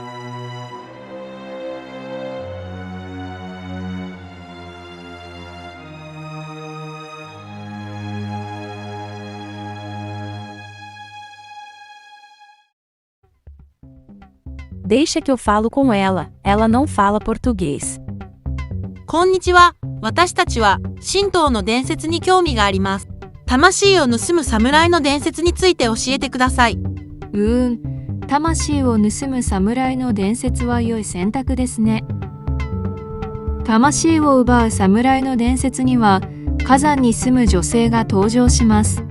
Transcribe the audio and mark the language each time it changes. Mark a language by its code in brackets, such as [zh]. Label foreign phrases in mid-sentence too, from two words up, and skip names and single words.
[pt] Deixa que eu falo com ela, ela não fala português. [ja] こんにちは。私たちは神道の伝説に興味があります。魂を盗む侍の伝説について教えてください。魂を盗む侍の伝説は良い選択ですね。魂を奪う侍の伝説には火山に住む女性が登場します。